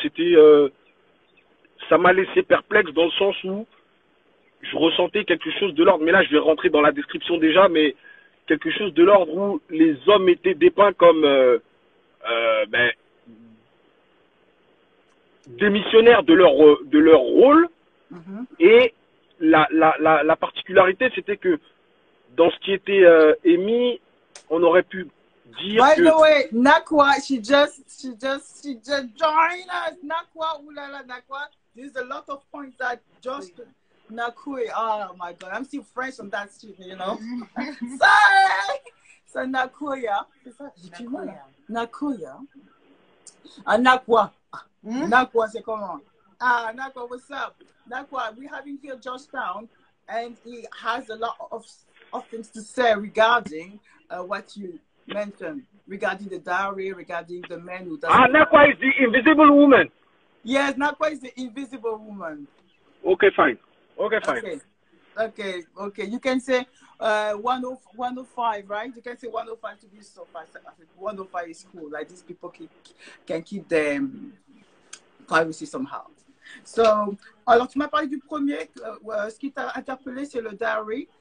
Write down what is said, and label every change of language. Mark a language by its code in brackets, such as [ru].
[fr] C'était ça m'a laissé perplexe dans le sens où je ressentais quelque chose de l'ordre. Mais là, je vais rentrer dans la description déjà, mais quelque chose de l'ordre où les hommes étaient dépeints comme ben, démissionnaires de leur rôle. Mhm. Et la particularité, c'était que dans ce qui était émis, on aurait pu dire [en] By [fr] que [en] the way, Nakwa, she just joined us. Nakwa, ulala, Nakwa. There's a lot of points that just Nakui. Oh my God, I'm still fresh on that shit, you know. Sorry. So [fr] Nakuya, c'est ça, j'ai du mal. Nakuya. Ah, Nakwa. Nakwa, c'est comment? [en] Ah, Nakwa, what's up? Nakwa, we're having here Georgetown, and he has a lot of things to say regarding what you mentioned, regarding the dowry, regarding the man who doesn't. Nakwa is the invisible woman. Yes, Nakwa is the invisible woman. Okay, fine. Okay, fine. Okay. You can say 105, right? You can say 105 to be so fast. 105 is cool. Like these people can keep their privacy somehow. [fr] So, alors tu m'as parlé du premier, ce qui t'a interpellé, c'est le dowry.